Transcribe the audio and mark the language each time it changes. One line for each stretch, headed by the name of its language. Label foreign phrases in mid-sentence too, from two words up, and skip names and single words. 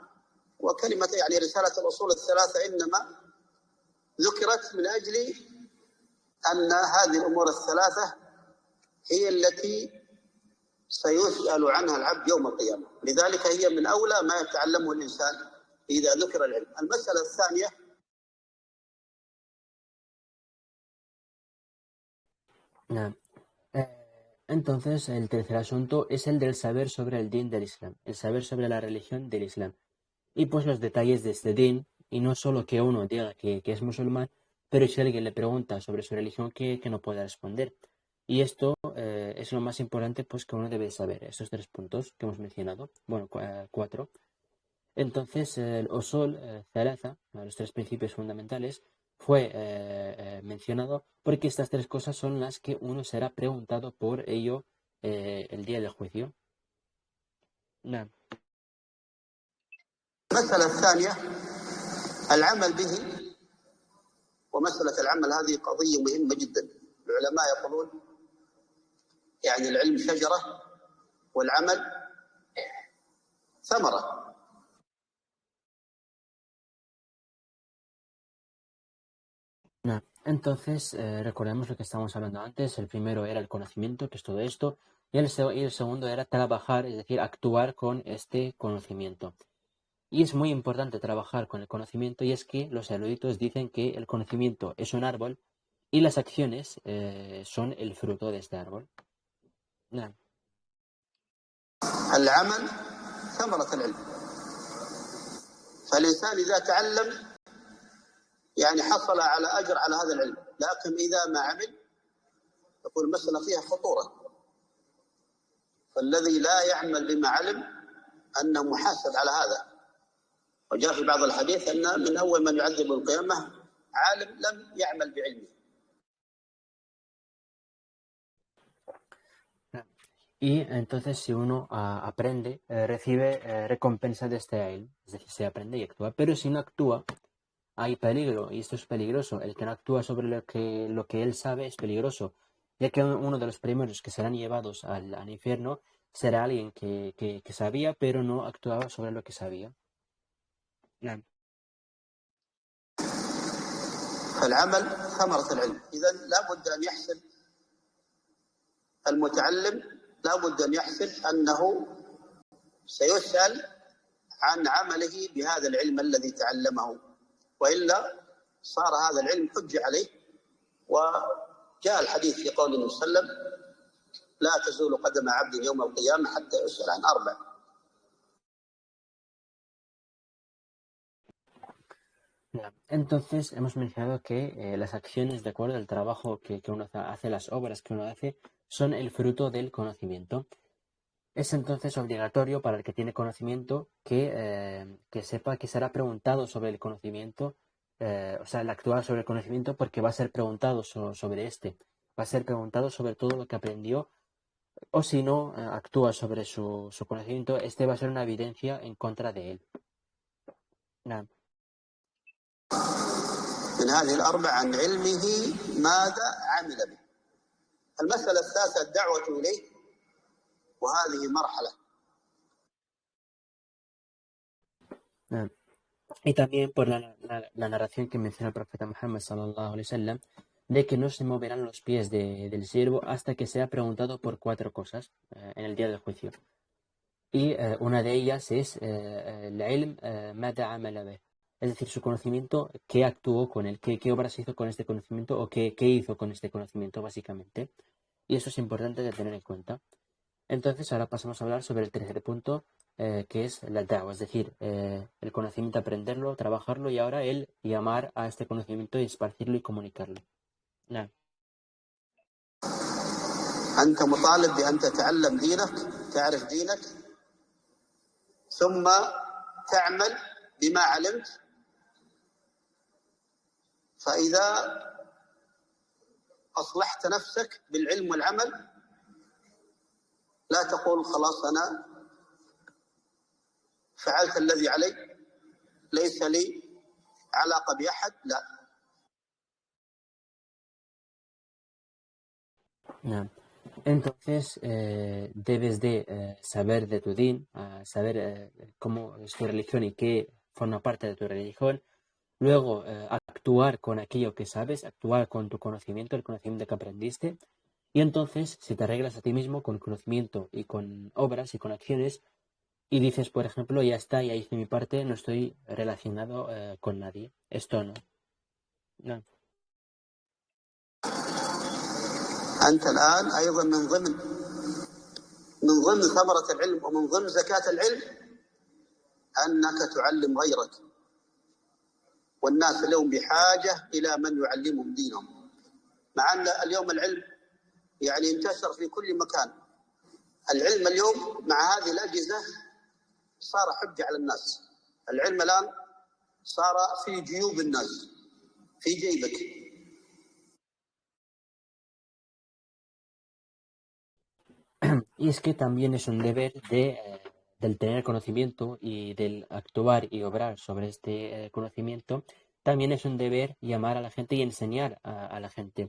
Arabic: وكلمة يعني رسالة الأصول الثلاثة إنما ذكرت من أجل أن هذه الأمور الثلاثة هي التي سيسأل عنها العبد يوم القيامة، لذلك هي من أولى ما يتعلمه الإنسان إذا ذكر العلم. المسألة الثانية نعم.
Spanish: Entonces, el tercer asunto es el del saber sobre el din del Islam, el saber sobre la religión del Islam. Y pues los detalles de este din, y no solo que uno diga que es musulmán, pero si alguien le pregunta sobre su religión, que no pueda responder. Y esto es lo más importante pues que uno debe saber, esos tres puntos que hemos mencionado, bueno, cuatro. Entonces, el
Arabic: أصول ثلاثة,
Spanish: los tres principios fundamentales, fue mencionado porque estas tres cosas son las que uno será preguntado por ello el día del juicio.
Arabic: نعم. المسألة الثانية العمل به، ومسألة العمل هذه قضية مهمة جدا. العلماء يقولون يعني العلم شجرة والعمل ثمرة.
Spanish: Nah, entonces, recordemos lo que estábamos hablando antes. El primero era el conocimiento, que es todo esto, y el segundo era trabajar, es decir, actuar con este conocimiento. Y es muy importante trabajar con el conocimiento, y es que los eruditos dicen que el conocimiento es un árbol y las acciones son el fruto de este árbol. Nah.
Arabic: العمل ثمرة العلم، فالإنسان إذا تعلم يعني حصل على أجر على هذا العلم، لكن إذا ما عمل تكون المسألة فيها خطورة. فالذي لا يعمل بما علم أنه محاسب على هذا. وجاء في بعض الحديث أن من أول من يعذب القيامة عالم لم يعمل بعلمه.
Spanish: Y entonces si uno aprende, recibe recompensa de este ilm, es decir, se aprende y actúa. Pero si no actúa, hay peligro, y esto es peligroso. El que no actúa sobre lo que él sabe es peligroso, ya que uno de los primeros que serán llevados al infierno será alguien que sabía, pero no actuaba sobre lo que sabía.
Arabic: نعم. فالعمل ثمرة العلم، إذا لابد أن يحسب المتعلم، لابد أن يحسب أنه سيسأل عن عمله بهذا العلم الذي تعلمه، وإلا صار هذا العلم حجة عليه. وجاء الحديث في قول النبي صلى الله عليه وسلم لا تزول قدم عبد يوم القيامة حتى يسأل عن أربع.
Spanish: Entonces hemos mencionado que las acciones, de acuerdo al trabajo que uno hace, las obras que uno hace, son el fruto del conocimiento. Es entonces obligatorio para el que tiene conocimiento que sepa que será preguntado sobre el conocimiento, o sea, el actuar sobre el conocimiento, porque va a ser preguntado sobre este, va a ser preguntado sobre todo lo que aprendió, o si no actúa sobre su conocimiento, este va a ser una evidencia en contra de él. Nah.
Arabic: من هذه الأربع عن علمه ماذا عمل به. المسألة الثالثة الدعوة إليه، وهذه مرحلة.
Spanish: Y también por la narración que menciona el profeta Muhammad
Arabic: صلى الله عليه وسلم,
Spanish: de que no se moverán los pies del siervo hasta que sea preguntado por cuatro cosas en el día del juicio. Y una de ellas es el
Arabic: علم ماذا عمل به.
Spanish: Es decir, su conocimiento, qué actuó con él, qué obras hizo con este conocimiento o qué hizo con este conocimiento, básicamente. Y eso es importante de tener en cuenta. Entonces, ahora pasamos a hablar sobre el tercer punto, que es la da'wa, es decir, el conocimiento, aprenderlo, trabajarlo y ahora el llamar a este conocimiento y esparcirlo y comunicarlo.
Arabic: نعم. أنت مطالب بأن تتعلم دينك تعرف دينك، ثم تعمل بما علمت. فإذا أصلحت نفسك بالعلم والعمل لا تقول خلاص أنا فعلت الذي علي، ليس لي علاقة بأحد، لا. نعم.
Spanish: Entonces, debes de saber de tu din, saber cómo es tu religión y qué forma parte de tu religión. Luego, actuar con aquello que sabes, actuar con tu conocimiento, el conocimiento que aprendiste. Y entonces, si te arreglas a ti mismo con conocimiento y con obras y con acciones, y dices, por ejemplo, ya está, ya hice mi parte, no estoy relacionado con nadie. Esto no. No.
Arabic: أنت الآن أيضا من ضمن ثمرة العلم ومن ضمن زكاة العلم أنك تعلم غيرك، والناس اليوم بحاجة إلى من يعلمهم دينهم، مع أن اليوم العلم يعني انتشر في كل مكان. العلم اليوم مع هذه الأجهزة صار حجة على الناس. العلم الآن صار في جيوب الناس، في جيبك.
Spanish: Y es que también es un deber del tener conocimiento y del actuar y obrar sobre este conocimiento, también es un deber llamar a la gente y enseñar a la gente.